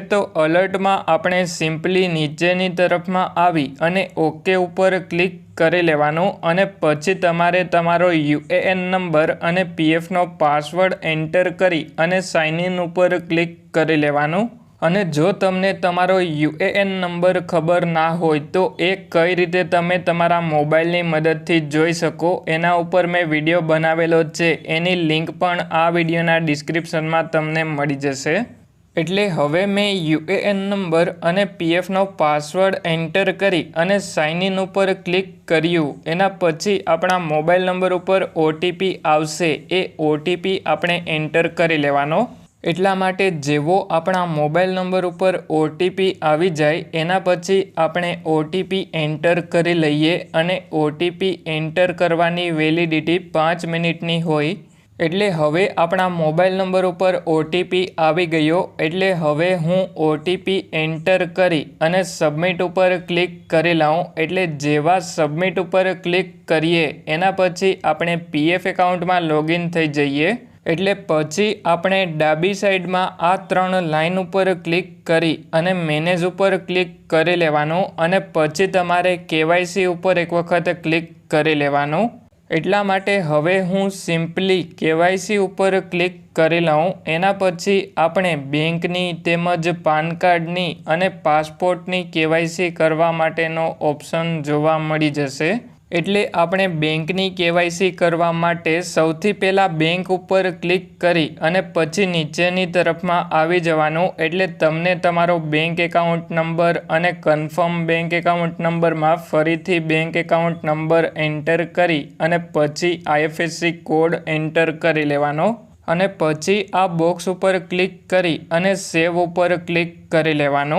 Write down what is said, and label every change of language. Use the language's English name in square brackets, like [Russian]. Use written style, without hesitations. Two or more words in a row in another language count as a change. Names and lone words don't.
[Gujarati] તો અલર્ટ માં આપણે સિમ્પલી નીચેની તરફ માં આવી અને ઓકે ઉપર ક્લિક કરી લેવાનું અને પછી તમારે તમારો [English] UAN number [Gujarati] અને પીએફ નો [English] password enter [Gujarati] કરી અને [English] sign in [Gujarati] ઉપર ક્લિક કરી લેવાનું। અને જો તમને તમારો [English] UAN number [Gujarati] ખબર ના હોય તો એ કઈ રીતે તમે તમારા મોબાઇલની મદદથી જોઈ શકો એના ઉપર મેં વિડિયો બનાવેલો છે એની લિંક પણ આ વિડિયોના ડિસ્ક્રિપ્શન માં તમને મળી જશે। એટલે હવે મેં [English] UAN number [Gujarati] અને પીએફ નો [English] password enter [Gujarati] કરી અને [English] sign in [Gujarati] ઉપર ક્લિક કર્યું એના પછી આપણા [English] mobile number [Gujarati] ઉપર ઓટીપી આવશે એ ઓટીપી આપણે એન્ટર કરી લેવાનો। એટલા માટે જેવો આપણા [English] mobile number [Gujarati] ઉપર ઓટીપી આવી જાય એના પછી આપણે [English] OTP enter [Gujarati] કરી લઈએ અને [English] OTP enter [Gujarati] કરવાની વેલિડિટી 5 મિનિટની હોય। એટલે હવે આપણા [English] mobile number [Gujarati] ઉપર ઓટીપી આવી ગયો એટલે હવે હું [English] OTP enter [Gujarati] કરી અને સબમિટ ઉપર ક્લિક કરી લાઉં। એટલે જેવા સબમિટ ઉપર ક્લિક કરીએ એના પછી આપણે [English] PF account [Gujarati] માં લોગિન થઈ જઈએ એટલે પછી આપણે ડાબી સાઇડ માં આ 3 લાઇન ઉપર ક્લિક કરી અને મેનેજ ઉપર ક્લિક કરી લેવાનું અને પછી તમારે કેવાયસી ઉપર એક વખત ક્લિક કરી લેવાનું। એટલા માટે હવે હું સિમ્પલી કેવાયસી ઉપર ક્લિક કરી લઉં એના પછી આપણે બેંકની તેમજ પાન કાર્ડની અને પાસપોર્ટની કેવાયસી કરવા માટેનો ઓપ્શન જોવા મળી જશે। એટલે આપણે બેંકની કેવાયસી કરવા માટે સૌથી પહેલા બેંક ઉપર ક્લિક કરી અને પછી નીચેની તરફ માં આવી જવાનું। એટલે તમને તમારો [English] bank account number [Gujarati] અને [English] confirm bank account number [Gujarati] માં ફરીથી [English] bank account number enter [Gujarati] કરી અને પછી [English] IFSC code enter [Gujarati] કરી લેવાનો અને પછી આ બોક્સ ઉપર ક્લિક કરી અને સેવ ઉપર ક્લિક કરી લેવાનું।